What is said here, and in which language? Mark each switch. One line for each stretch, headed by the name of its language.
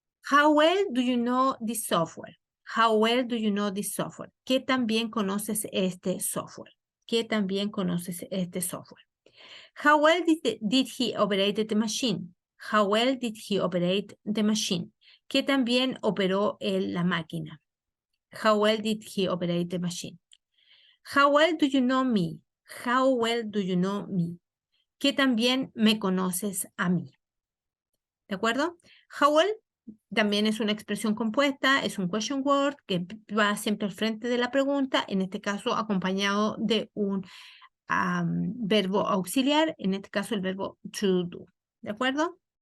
English: How well do you know this software? How well do you know this software?
Spanish: ¿Qué tan bien conoces este software? ¿Qué tan bien conoces este software?
English: How well did he operate the machine? How well did he operate the machine?
Spanish: ¿Qué tan bien operó la máquina?
English: How well did he operate the machine? How well do you know me? How well do you know me?
Spanish: ¿Qué tan bien me conoces a mí? ¿De acuerdo? How well también es una expresión compuesta, es un question word que va siempre al frente de la pregunta, en este caso acompañado de un verbo auxiliar, en este caso el verbo to do. ¿De acuerdo?